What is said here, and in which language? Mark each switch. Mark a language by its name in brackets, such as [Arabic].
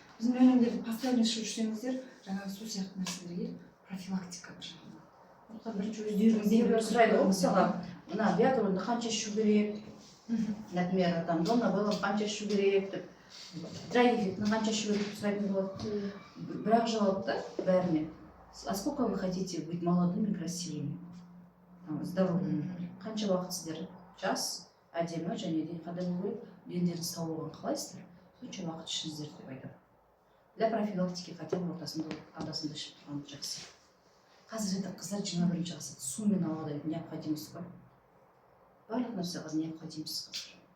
[Kazakh] Біздің өнімдерді постоянно ішіп жүрсеңіздер, жаңағы су сияқты нәрселерге профилактика жағынан. Бірінші өздеріңізден сұрайды ғой мысалға, мына биатлонды қанша ішу керек, например, там донабелланы қанша ішу керек деп, драйвитны қанша ішу керек деп сұрайтын болады. Бірақ жауап да бәріне: [Russian] а сколько вы хотите быть молодыми и красивыми, здоровыми? [Kazakh] Қанша уақыт сіздер жас, әдемі және де қандай болу керек, дендеріңіз сау болған қалайсыздар, сонша уақыт ішіңіздер деп айтады. [Russian] Для профилактики хотя бы [Kazakh] ортасында андасында ішіп тұрғанды жақсы. Қазір это қыздар 21 ғасыр сумен ауада необходимость бар. Барлық нәрсе қазір необходимость қазір.